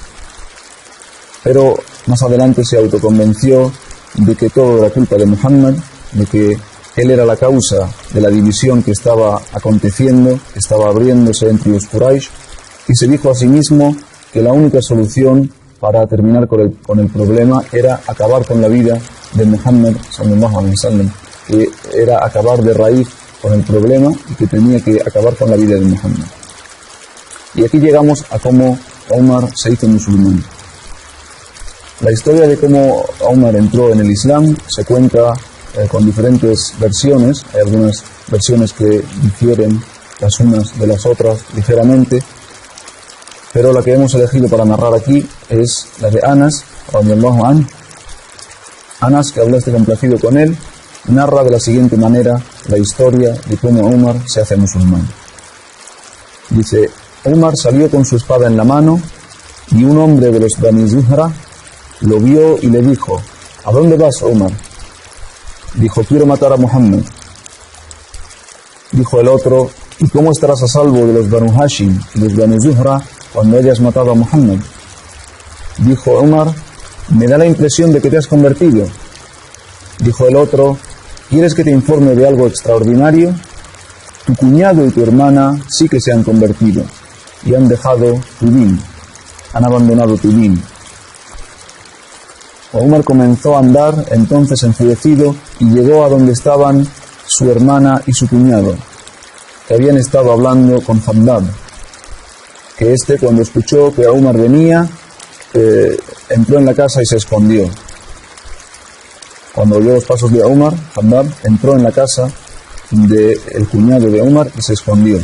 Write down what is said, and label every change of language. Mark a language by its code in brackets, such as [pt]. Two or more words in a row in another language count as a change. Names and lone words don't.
[es] Pero más adelante se autoconvenció de que todo era culpa de Muhammad, de que él era la causa de la división que estaba aconteciendo, que estaba abriéndose entre los Quraysh, y se dijo a sí mismo que la única solución para terminar con el problema era acabar con la vida de Muhammad [ar] صلى الله عليه وسلم, [es] que era acabar de raíz con el problema y que tenía que acabar con la vida de Muhammad. Y aquí llegamos a cómo Umar se hizo musulmán. La historia de cómo Umar entró en el Islam se cuenta con diferentes versiones. Hay algunas versiones que difieren las unas de las otras ligeramente, pero la que hemos elegido para narrar aquí es la de Anas, [ar] رضي الله عنه. [es] Anas, que Allah esté complacido con él, narra de la siguiente manera la historia de cómo Umar se hace musulmán. Dice: Umar salió con su espada en la mano y un hombre de los Bani Zuhra lo vio y le dijo: ¿a dónde vas, Umar? Dijo: quiero matar a Muhammad. Dijo el otro: ¿y cómo estarás a salvo de los Banu Hashim y los Banu Zuhra cuando hayas matado a Muhammad? Dijo Umar: me da la impresión de que te has convertido. Dijo el otro: ¿quieres que te informe de algo extraordinario? Tu cuñado y tu hermana sí que se han convertido y han dejado tu din, han abandonado tu din. Umar comenzó a andar entonces enfurecido y llegó a donde estaban su hermana y su cuñado, que habían estado hablando con Khabbab, que cuando escuchó que Umar venía, entró en la casa y se escondió. Cuando oyó los pasos de Umar, Khabbab entró en la casa del cuñado de Umar y se escondió.